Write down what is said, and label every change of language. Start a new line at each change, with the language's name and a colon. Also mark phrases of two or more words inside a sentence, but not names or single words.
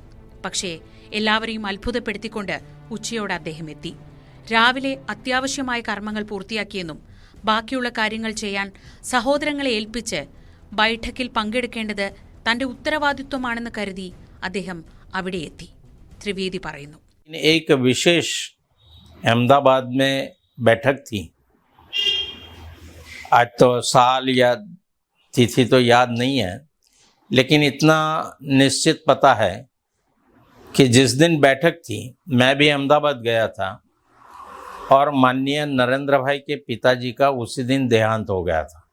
Malayalam: പക്ഷേ എല്ലാവരെയും അത്ഭുതപ്പെടുത്തിക്കൊണ്ട് ഉച്ചയോടെ അദ്ദേഹം എത്തി. രാവിലെ അത്യാവശ്യമായ കർമ്മങ്ങൾ പൂർത്തിയാക്കിയെന്നും ബാക്കിയുള്ള കാര്യങ്ങൾ ചെയ്യാൻ സഹോദരങ്ങളെ ഏൽപ്പിച്ച് ബൈഠക്കിൽ പങ്കെടുക്കേണ്ടത് തന്റെ ഉത്തരവാദിത്വമാണെന്ന് കരുതി അദ്ദേഹം അവിടെ എത്തി. ത്രിവേദി പറയുന്നു,
Hindi: एक विशेष अहमदाबाद में बैठक थी. आज तो साल या तिथि तो याद नहीं है, लेकिन इतना निश्चित पता है कि जिस दिन बैठक थी मैं भी अहमदाबाद गया था और माननीय नरेंद्र भाई के पिताजी का उसी दिन देहांत हो गया था.